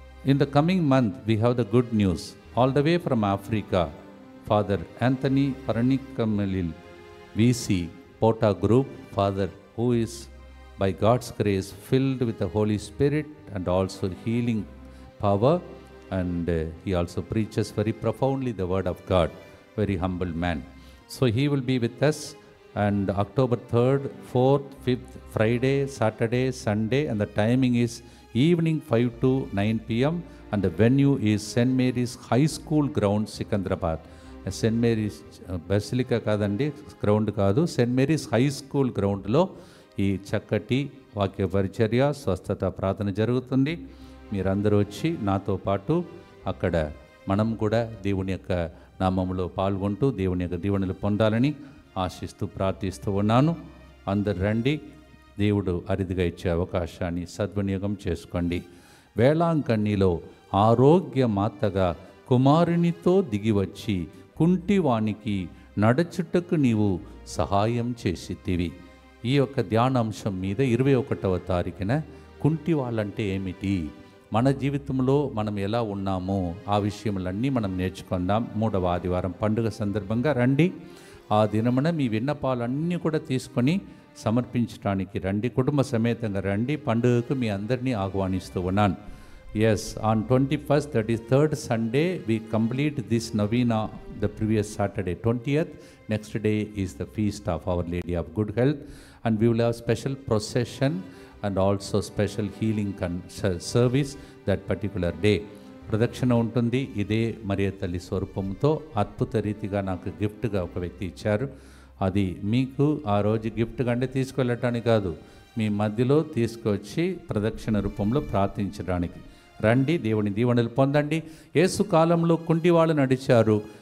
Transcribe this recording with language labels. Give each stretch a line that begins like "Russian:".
English: In the coming month, we have the good news. All the way from Africa, Father Anthony Paranikamilil, VC, Pota Group, Father who is by God's grace filled with the Holy Spirit and also healing power, and he also preaches very profoundly the word of God, very humble man. So he will be with us, and October 3rd, 4th, 5th, Friday, Saturday, Sunday, and the timing is evening 5 to 9 p.m. and the venue is St. Mary's High School Ground, Sikandrabad. St.
Telugu: Mary's Basilica కాదండి, ground కాదు, Saint Mary's high school గ్రౌండ్లో ఈ చక్కటి వాక్య పరిచర్య స్వస్థత ప్రార్థన జరుగుతుంది. మీరందరూ వచ్చి నాతో పాటు అక్కడ మనం కూడా దేవుని యొక్క నామములో పాల్గొంటూ దేవుని యొక్క దీవెనలు పొందాలని ఆశిస్తూ ప్రార్థిస్తూ ఉన్నాను. అందరు రండి, దేవుడు అరిదిగా ఇచ్చే అవకాశాన్ని సద్వినియోగం చేసుకోండి. వేళాంకణిలో ఆరోగ్య మాతగా కుమారునితో దిగివచ్చి కుంటివానికి నడచుటకు నీవు సహాయం చేసితివి. ఈ యొక్క ధ్యానాంశం మీద 21వ తారీఖున కుంటి వాళ్ళంటే ఏమిటి, మన జీవితంలో మనం ఎలా ఉన్నామో ఆ విషయములన్నీ మనం నేర్చుకుందాం. 3వ ఆదివారం పండుగ సందర్భంగా రండి. ఆ దినమున మీ విన్నపాలన్నీ కూడా తీసుకొని సమర్పించడానికి రండి, కుటుంబ సమేతంగా రండి. పండుగకు మీ అందరినీ ఆహ్వానిస్తూ ఉన్నాను.
English: Yes, on 21st, that is third Sunday, we complete this novena the previous Saturday, 20th. Next day is the feast of Our Lady of Good Health, and we will have special procession and also special healing service that particular day.
Telugu: ప్రదక్షిణ ఉంటుంది. ఇదే మరియ తల్లి స్వరూపంతో అద్భుత రీతిగా నాకు గిఫ్ట్గా ఒక వ్యక్తి ఇచ్చారు. అది మీకు ఆ రోజు గిఫ్ట్ కంటే తీసుకెళ్ళటానికి కాదు, మీ మధ్యలో తీసుకొచ్చి ప్రదక్షిణ రూపంలో ప్రార్థించడానికి రండి. దేవుని దీవెనలు పొందండి. యేసు కాలంలో కుంటి వాళ్ళు నడిచారు.